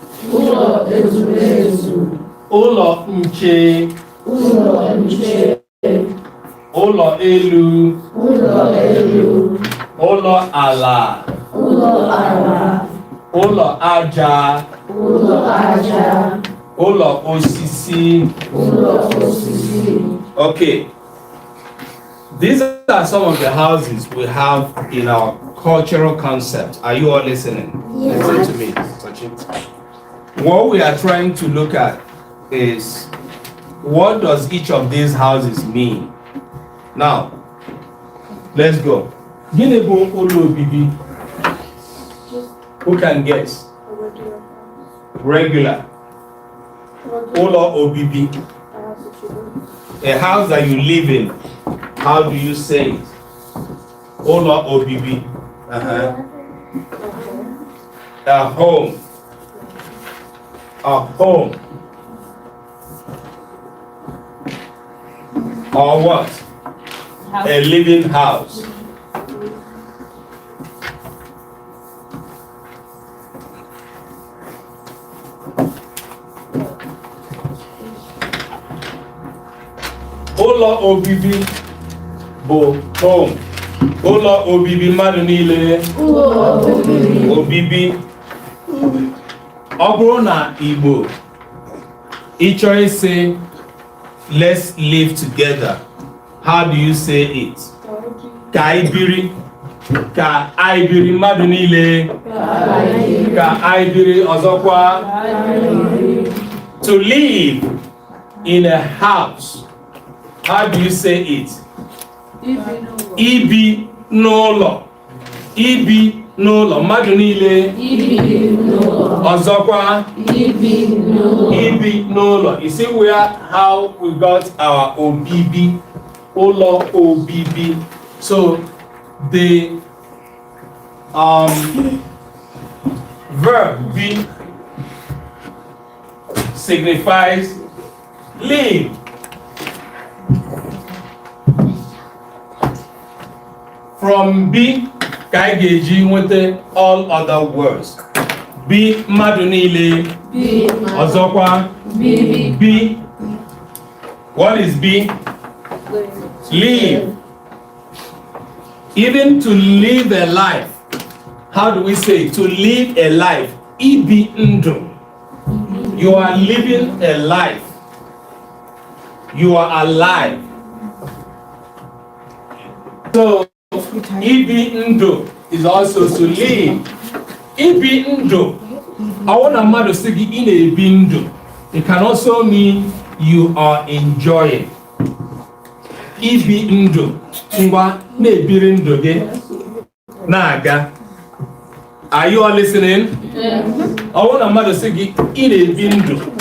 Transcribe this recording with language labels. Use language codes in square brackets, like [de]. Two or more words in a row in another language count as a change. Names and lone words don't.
[ig] Ụlọ nche. Ụlọ elu. Ụlọ ala. Ụlọ aja. Ụlọ osisi. [en] Okay. These are some of the houses we have in our cultural concept. Are you all listening? Yes. Listen to me. What we are trying to look at is what does each of these houses mean? Now, let's go. [ig] Gịnị bụ ụlọ obibi? [en] Who can guess? Regular. [ig] Ụlọ obibi. [en] A house that you live in. How do you say it? [ig] Ụlọ obibi. [en] A home. A home. Or what? A living house. [ig] Ụlọ obibi bụ home. Ụlọ obibi mmadụ niile. Obibi. Ọ bụrụ na Igbo ịchọ isi [en] let's live together, how do you say it? [ig] Ka anyị biri. Ka anyị biri mmadụ niile. Ka anyị biri ọzọkwa. [en] To live in a house, how do you say it? [ig] Ibi n'ụlọ. Ibi n'ụlọ mmadụ niile. Ọzọkwa. Ibi n'ụlọ. [en] You see how we got our obibi. [ig] Ụlọ obibi. [en] So the verb be signifies live. [ig] From be ka anyị ga-eji nweta [en] all other words. [ig] Be mmadụ niile. Ọzọkwa. [en] Be. What is be? Live. Even to live a life. How do we say to live a life? [ig] Ibi ndụ. [en] You are living a life. You are alive. So [ig] ibi ndụ [en] is also to live. [ig] Ibi ndụ. [en] I want a [ig] mmadụ sị gị ị na-ebi ndụ. [en] It can also mean you are enjoying. [ig] Ibi ndụ. Ngwa na-ebiri ndụ gị. Na-aga. [en] Are you all listening? Yes. I want a [ig] mmadụ sị gị ị na-ebi ndụ.